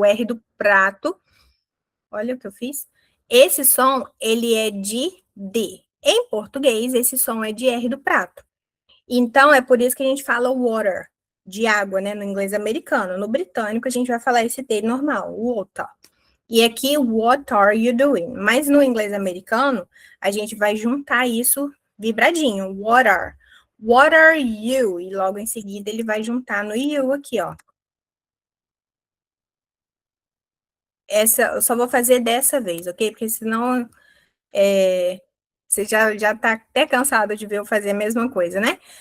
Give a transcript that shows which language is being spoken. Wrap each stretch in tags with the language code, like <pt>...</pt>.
<pt>O R do prato. Olha o que eu fiz. Esse som, ele é de D. Em português, esse som é de R do prato. Então, é por isso que a gente fala water, de água, né? No inglês americano. No britânico, a gente vai falar esse D normal, water. E aqui,</pt> <en>what are you doing?</en> <pt>Mas no inglês americano, a gente vai juntar isso vibradinho.</pt> <en>What are you?</en> <pt>E logo em seguida, ele vai juntar no you aqui, ó. Essa eu só vou fazer dessa vez, ok? Porque senão você já tá até cansado de ver eu fazer a mesma coisa, né?</pt>